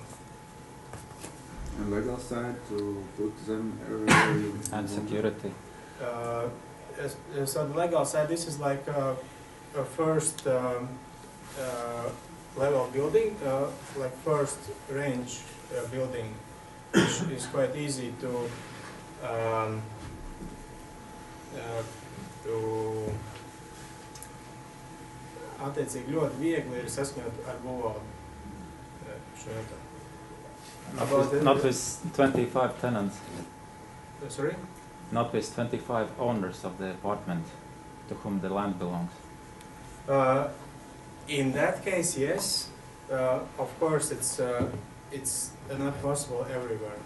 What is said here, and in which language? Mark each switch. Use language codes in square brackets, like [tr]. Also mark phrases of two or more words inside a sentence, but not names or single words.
[en] And legal side to put them everywhere you And want. security. So the legal side, this is like a first level building, like first range building, which is quite easy to [lv] attiecīgi ļoti viegli ir saskaņot ar būvvaldi šo jautājumu. [en] Not with 25 tenants. Sorry? Not with 25 owners of the apartment to whom the land belongs. In that case, yes. Of course, it's not possible everywhere.